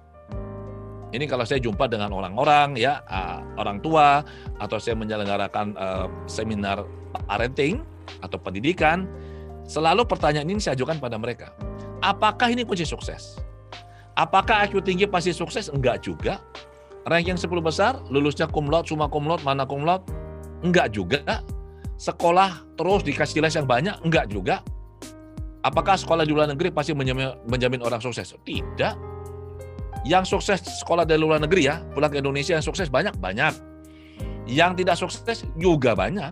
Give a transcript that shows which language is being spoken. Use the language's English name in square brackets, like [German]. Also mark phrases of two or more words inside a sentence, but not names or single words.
[Indonesian] Ini kalau saya jumpa dengan orang-orang ya, orang tua, atau saya menyelenggarakan seminar parenting atau pendidikan, selalu pertanyaan ini saya ajukan pada mereka. Apakah ini kunci sukses? Apakah IQ tinggi pasti sukses? Enggak juga. Ranking 10 besar, lulusnya [Latin] cum laude, summa cum laude, [Indonesian] mana [Latin] cum laude? [Indonesian] Enggak juga. Sekolah terus dikasih les yang banyak? Enggak juga. Apakah sekolah di luar negeri pasti menjamin orang sukses? Tidak. Yang sukses sekolah dari luar negeri ya, pulang ke Indonesia yang sukses banyak. Yang tidak sukses juga banyak.